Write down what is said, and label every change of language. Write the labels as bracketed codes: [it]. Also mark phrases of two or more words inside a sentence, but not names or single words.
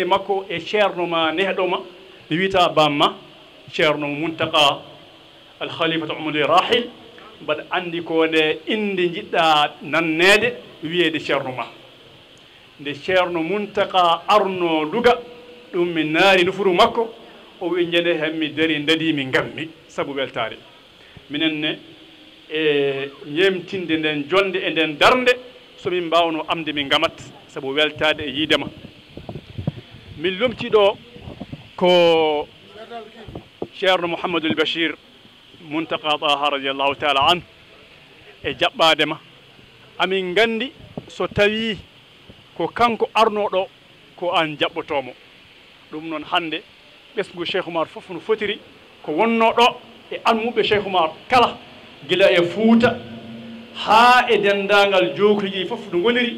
[ff] makko e ceerno ma nehɗoma mi wiyata bamma ceerno muntaka alkhalifatu umade rahil mbaɗa andi ko nde inde jiɗɗa nannede wiyede ceerno ma nde ceerno muntaka arno luga ɗum mi naari nufuru makko o wi jene hen mi dari dadimi gammi sabu weltare minenne e ñemtinde nden jonde e nden darde somin mbawno amde min gamat sabu weltade e yiidema min lomtiɗo ko ceerno mouhamadoul bachir muntaka taha [ar] رضي الله تعالى عن [ff] e jaɓɓadema amin gandi so tawi ko kanko arnoɗo ko an jaɓɓotomo ɗum noon hande ɓesgu cheikh oumar fof no fotiri ko wonno ɗo e anmuɓe cheikh oumar kala gila e Fuuta haa e dendagal jokriji fof no goniri